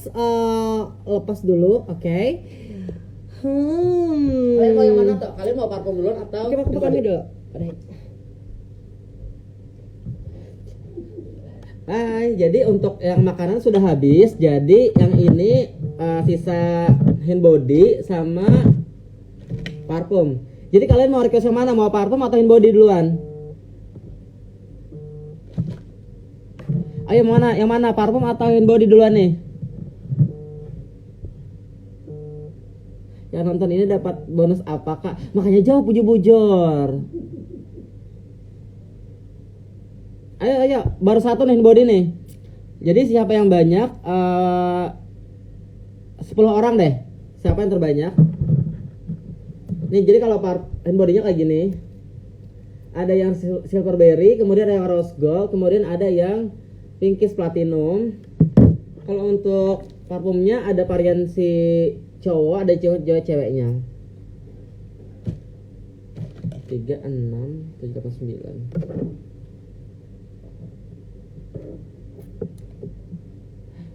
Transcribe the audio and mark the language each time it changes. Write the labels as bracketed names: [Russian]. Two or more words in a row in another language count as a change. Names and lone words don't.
[Indonesian] Lepas dulu, oke. Kalian mau yang mana tuh? Kalian mau parfum duluan atau? Coba aku buka dulu. Hai, jadi untuk yang makanan sudah habis. Jadi yang ini sisa [English] hand body [Indonesian] sama parfum. Jadi kalian mau request yang mana? Mau parfum atau [English] hand body [Indonesian] duluan? Ayo mana? Yang mana? Parfum atau [English] hand body [Indonesian] duluan nih? Yang nonton ini dapat bonus apa, Kak? Makanya jawab bujur-bujur. Ayo, baru 1 nih [English] hand body [Indonesian] nih. Jadi siapa yang banyak? 10 orang deh. Siapa yang terbanyak? Nih, jadi kalau [English] hand body- [Indonesian] nya kayak gini. Ada yang silver berry, kemudian ada yang rose gold, kemudian ada yang pinkish platinum. Kalau untuk parfumnya ada varian si cowok, ada ceweknya. 3, 6, 7, 8, 9.